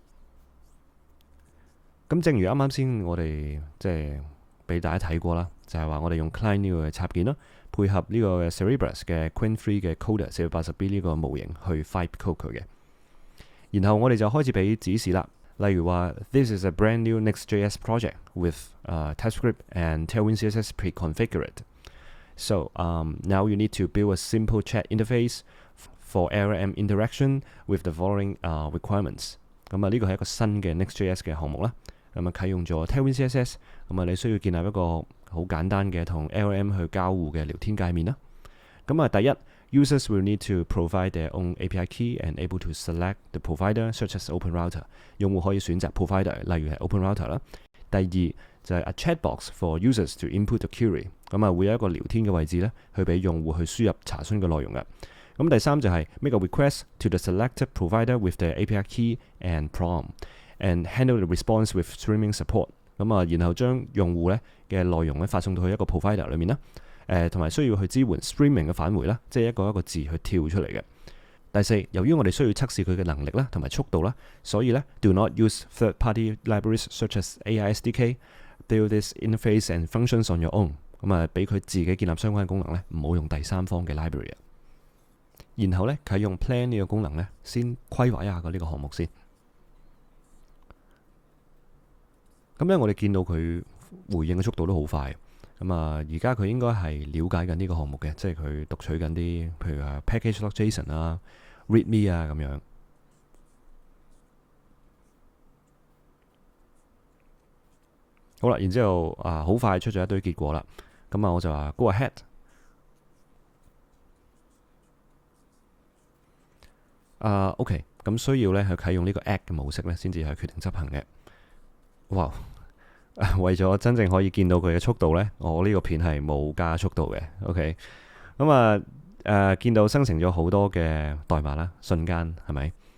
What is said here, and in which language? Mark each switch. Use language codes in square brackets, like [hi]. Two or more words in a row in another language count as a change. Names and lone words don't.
[yue] 咁正如啱啱先我哋即係俾大家睇過啦，就係話我哋用 client 呢個插件啦，配合呢個 Cerebras 嘅 Qwen 3嘅 Coda 480B 呢個模型去 fine code 佢嘅。然後我哋就開始俾指示啦，例如話 [en] This is a brand new Next.js project with TypeScript and Tailwind CSS pre-configured. So now you need to build a simple chat interface for LLM interaction with the following requirements. [yue] 呢個係一個新嘅 Next.js 嘅項目啦。啟用咗 Tailwind CSS， 你需要建立一個好簡單嘅同 LLM 去交互嘅聊天界面啦。 [en] 第一 ，users will need to provide their own API key and able to select the provider such as Open Router。 [yue] 用戶可以選擇 provider， 例如係 Open Router 啦。第二就係 [en] a chat box for users to input the query。 [yue] 會有一個聊天嘅位置咧，去俾用戶去輸入查詢嘅內容嘅。第三就係 [en] make a request to the selected provider with the API key and prompt。and handle the response with streaming support。 [yue] 然後將用戶咧嘅內容咧發送到去一個 provider 裏面啦。同埋需要去支援 streaming 嘅返回啦，即係一個一個字去跳出嚟嘅。第四，由於我哋需要測試佢嘅能力啦，同埋速度啦，所以咧 [en] do not use third-party libraries such as AI SDK。build this interface and functions on your own。 [yue] 俾佢自己建立相關功能咧，唔好用第三方嘅 library。然後咧啟用 plan 呢個功能咧，先規劃一下個呢個項目先。我哋見到佢回應嘅速度都好快。而家佢應該係了解緊呢個項目嘅，即係佢讀取緊啲，譬如package.json 啊、readme 啊咁樣。好啦，然之後好快出咗一堆結果啦。我就話 [en] go ahead。 [yue] OK， 咁需要咧去啟用呢個 act 嘅模式咧，先至係決定執行嘅。哇！為咗真正可以見到佢嘅速度呢，我呢個片係冇加速度嘅。OK，見到生成咗好多嘅代碼啦，瞬間係咪？